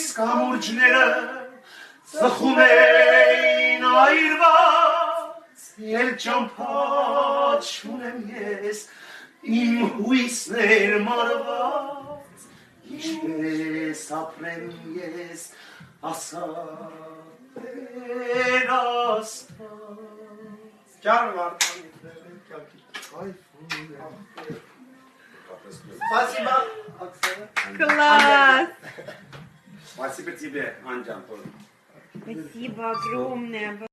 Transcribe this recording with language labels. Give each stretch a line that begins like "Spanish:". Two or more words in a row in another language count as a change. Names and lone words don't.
Armenian: կամուրջները ծխում են այրված Էլ ճամփա չունեմ ես իմ հույսներ մարված Ինչպես ապրեմ ես ասա Տեր Աստված Ջան Վարդան Спасибо, Оксана.
Russian: Класс! Спасибо тебе, Анджан. Спасибо огромное.